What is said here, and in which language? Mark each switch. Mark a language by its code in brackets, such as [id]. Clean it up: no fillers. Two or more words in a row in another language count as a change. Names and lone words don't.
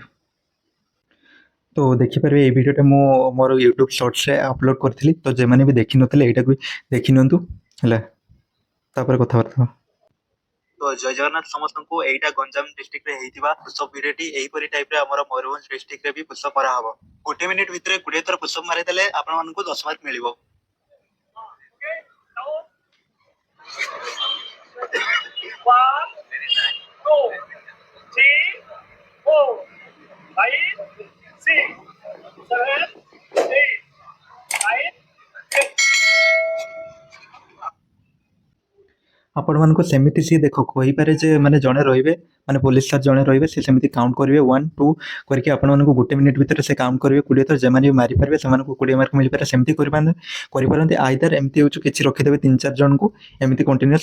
[or] ତ ଦେଖିପାରିବେ ଏଇ ଭିଡ଼ିଓଟା ମୁଁ ମୋର ୟୁଟ୍ୟୁବ ସର୍ଟସରେ ଅପଲୋଡ଼ କରିଥିଲି, ତ ଯେମାନେ ବି ଦେଖିନଥିଲେ ଏଇଟାକୁ ଦେଖିନିଅନ୍ତୁ ହେଲା। ତାପରେ କଥାବାର୍ତ୍ତା ହେବା। ତ ଜୟ ଜଗନ୍ନାଥ ସମସ୍ତଙ୍କୁ। ଏଇଟା ଗଞ୍ଜାମ ଡିଷ୍ଟ୍ରିକ୍ଟରେ ହେଇଥିବା ପୁଷଅପ୍ ଭିଡ଼ିଓଟି ଏହିପରି ଟାଇପ୍ରେ ଆମର ମୟୂରଭଞ୍ଜ ଡିଷ୍ଟ୍ରିକ୍ଟରେ ବି ପୁଷଅପ୍ କରାହବ। 1 ମିନିଟ୍ ଭିତରେ 20 ଥର ପୁଷଅପ୍ ମାରିଦେଲେ ଆପଣମାନଙ୍କୁ 10 ମାର୍କ ମିଳିବ। [en] One, two, three, four, five, six, seven, eight, nine, 10. [or] ଆପଣମାନଙ୍କୁ ସେମିତି ସିଏ ଦେଖ କହିପାରେ ଯେ ମାନେ ଜଣେ ରହିବେ, ମାନେ ପୋଲିସ ସାର୍ ଜଣେ ରହିବେ, ସେ ସେମିତି କାଉଣ୍ଟ କରିବେ 1 2 କରିକି ଆପଣମାନଙ୍କୁ 1 ମିନିଟ୍ ଭିତରେ ସେ କାଉଣ୍ଟ କରିବେ 20 ଥର, ଯେମାନେ ବି ମାରିପାରିବେ ସେମାନଙ୍କୁ 20 ମାର୍କ ମିଳିପାରେ। ସେମିତି କରିପାରନ୍ତି ଆଇଦର ଏମିତି ହେଉଛି କିଛି ରଖିଦେବେ 3-4 ଜଣଙ୍କୁ ଏମିତି କଣ୍ଟିନ୍ୟୁଅସ୍।